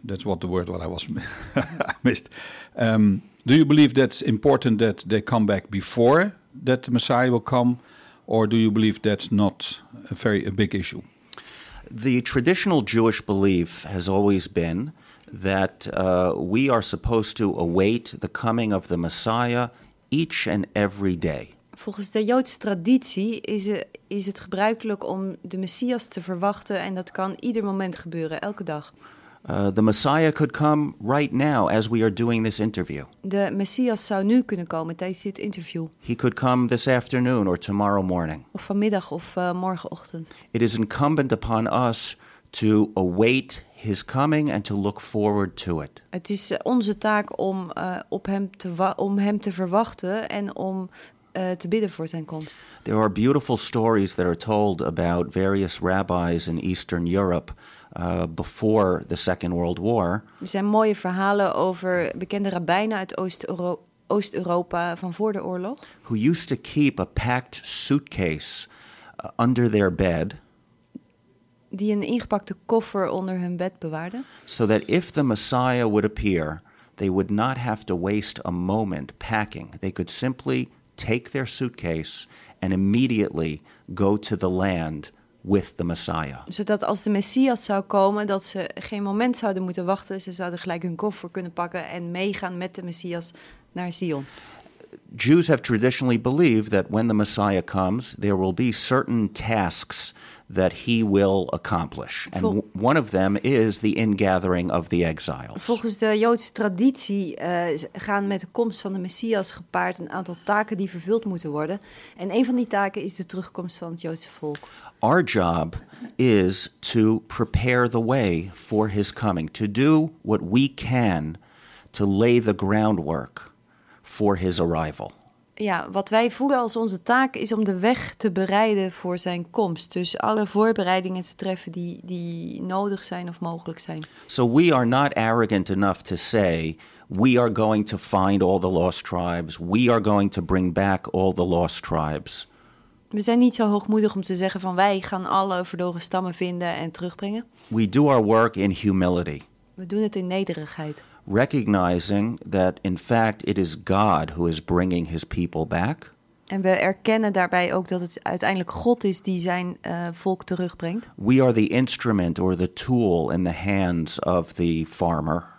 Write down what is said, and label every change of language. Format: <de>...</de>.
<en>That's what I was missed. Do you believe that's important that they come back before that the Messiah will come, or do you believe that's not a big issue? The traditional Jewish belief has always been that we are supposed to await the coming of the Messiah each and every day.</en> <nl>Volgens de Joodse traditie is het gebruikelijk om de Messias te verwachten, en dat kan ieder moment gebeuren, elke dag.</nl> <en>The Messiah could come right now as we are doing this interview.</en> <nl>De Messias zou nu kunnen komen tijdens dit interview.</nl> <en>He could come this afternoon or tomorrow morning.</en> <nl>Of vanmiddag of morgenochtend.</nl> <en>It is incumbent upon us to await his coming and to look forward to it.</en> <nl>Het is onze taak om op hem te verwachten en om te bidden voor zijn komst.</nl> <en>There are beautiful stories that are told about various rabbis in Eastern Europe before the Second World War.</en> <nl>Er zijn mooie verhalen over bekende rabbijnen uit Oost-Europa van voor de oorlog.</nl> <en>Who used to keep a packed suitcase under their bed.</en> <nl>Die een ingepakte koffer onder hun bed bewaarden.</nl> <en>So that if the Messiah would appear, they would not have to waste a moment packing. They could simply take their suitcase and immediately go to the land with the Messiah.</en> <nl>Zodat als de Messias zou komen, dat ze geen moment zouden moeten wachten. Ze zouden gelijk hun koffer kunnen pakken en meegaan met de Messias naar Zion.</nl> <en>Jews have traditionally believed that when the Messiah comes, there will be certain tasks that he will accomplish. And one of them is the ingathering of the exiles.</en> <nl>Volgens de Joodse traditie gaan met de komst van de Messias gepaard een aantal taken die vervuld moeten worden. En een van die taken is de terugkomst van het Joodse volk.</nl> <en>Our job is to prepare the way for his coming. To do what we can to lay the groundwork for his arrival.</en> <nl>Ja, wat wij voelen als onze taak is om de weg te bereiden voor zijn komst. Dus alle voorbereidingen te treffen die nodig zijn of mogelijk zijn.</nl> <en>So we are not arrogant enough to say we are going to find all the lost tribes. We are going to bring back all the lost tribes.</en> <nl>We zijn niet zo hoogmoedig om te zeggen van wij gaan alle verloren stammen vinden en terugbrengen.</nl> <en>We do our work in humility.</en> <nl>We doen het in nederigheid.</nl> <en>Recognizing that in fact it is God who is bringing his people back.</en> <nl>En we erkennen daarbij ook dat het uiteindelijk God is die zijn volk terugbrengt.</nl> <en>We are the instrument or the tool in the hands of the farmer.</en>